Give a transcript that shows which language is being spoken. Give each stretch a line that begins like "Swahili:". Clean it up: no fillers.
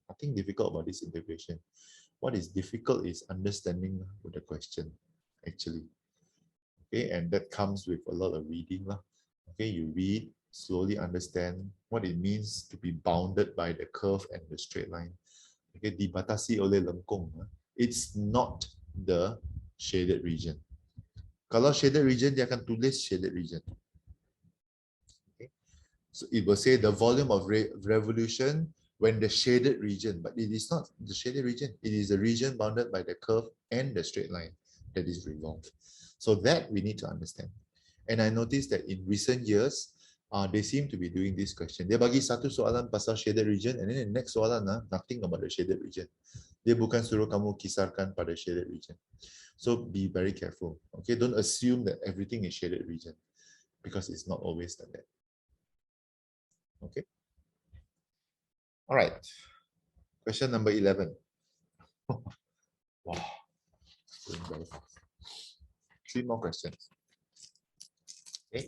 English: Nothing difficult about this integration. What is difficult is understanding the question actually. Okay, and that comes with a lot of reading lah. Okay, you read, slowly understand what it means to be bounded by the curve and the straight line.
Malay: Okay, dibatasi oleh lengkung.
English: It's not the shaded region.
Malay: Kalau shaded region, dia akan tulis shaded region.
English: Okay, so it will say the volume of revolution when the shaded region, but it is not the shaded region. It is the region bounded by the curve and the straight line that is revolved. So that we need to understand. And I noticed that in recent years, they seem to be doing this question.
Malay: Dia bagi satu soalan pasal
English: shaded region, and then the next soalan, nothing about the shaded region.
Malay: Dia bukan suruh kamu kisarkan pada shaded region.
English: So be very careful. Okay, don't assume that everything is shaded region, because it's not always like that. Okay. All right. Question number 11. Wow. Going very fast. 3 more questions. Okay.